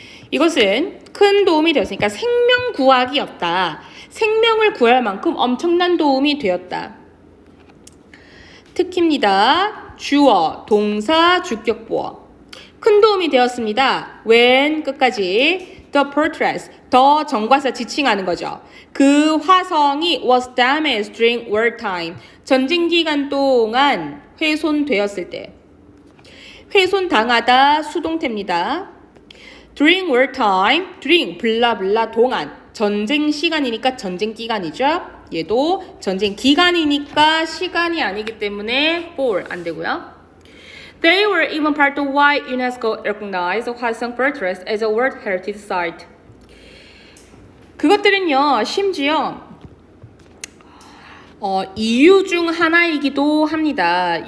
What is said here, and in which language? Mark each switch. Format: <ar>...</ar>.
<ko>이것은 큰 도움이 되었으니까 생명 구하기였다. 생명을 구할 만큼 엄청난 도움이 되었다. 특히입니다. 주어, 동사, 주격보어. 큰 도움이 되었습니다. when 끝까지</ko> <en>the portraits,</en> <ko>더 정과사 지칭하는 거죠. 그 화성이</ko> <en>was damaged during wartime.</en> <ko>전쟁 기간 동안 훼손되었을 때. 훼손당하다 수동태입니다. during wartime, during 블라블라 동안. 전쟁 시간이니까 전쟁 기간이죠. 얘도 전쟁 기간이니까 시간이 아니기 때문에 for 안 되고요.</ko> <en>They were even part of why UNESCO recognized Hwasong Fortress as a World Heritage Site.</en> <ko>그것들은요, 심지어 이유 중 하나이기도 합니다.</ko>